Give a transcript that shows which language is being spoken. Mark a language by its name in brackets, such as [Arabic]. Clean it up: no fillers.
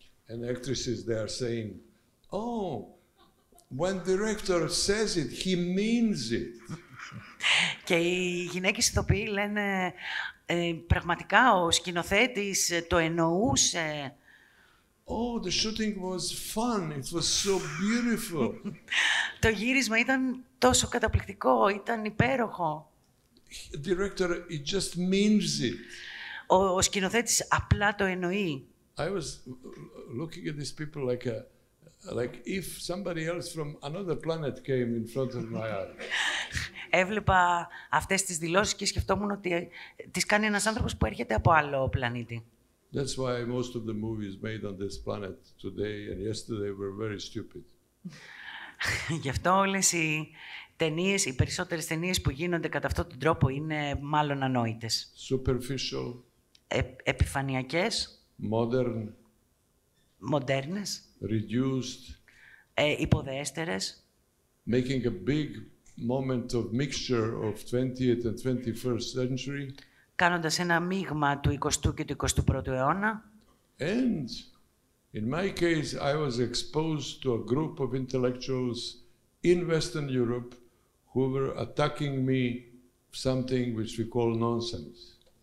[English] And actresses, they are saying, oh, when director says it, he means it. [Greek] Και οι γυναίκες ηθοποιοί λένε, πραγματικά ο σκηνοθέτης το εννοούσε. [English] Oh, the shooting was fun. It was so beautiful. [Greek] Το γύρισμα ήταν τόσο καταπληκτικό, ήταν υπέροχο. [English] Director, it just means it. [Greek] Ο σκηνοθέτης απλά το εννοεί. [English] I was looking at these people like if somebody else from another planet came in front of my eyes. [Greek] Έβλεπα αυτές τις δηλώσεις και σκεφτόμουν ότι τις κάνει ένας άνθρωπος που έρχεται από άλλο πλανήτη. [English] That's why most of the movies made on this planet today and yesterday were very stupid. [Greek] Γι' αυτό όλες οι ταινίες, οι περισσότερες ταινίες που γίνονται κατά αυτόν τον τρόπο είναι μάλλον ανόητες. [English] Superficial. [Greek] Επιφανειακές. [English] Modern. [Greek] Μοντέρνες. [English] Reduced. [Greek] Υποδέστερες. [English] Making a big moment of mixture of 20th and 21st century. [Greek] Κάνοντας ένα μείγμα του 20ου και του 21ου αιώνα. [English] And in my case, I was exposed to a group of intellectuals in Western Europe who were attacking me something which we call nonsense.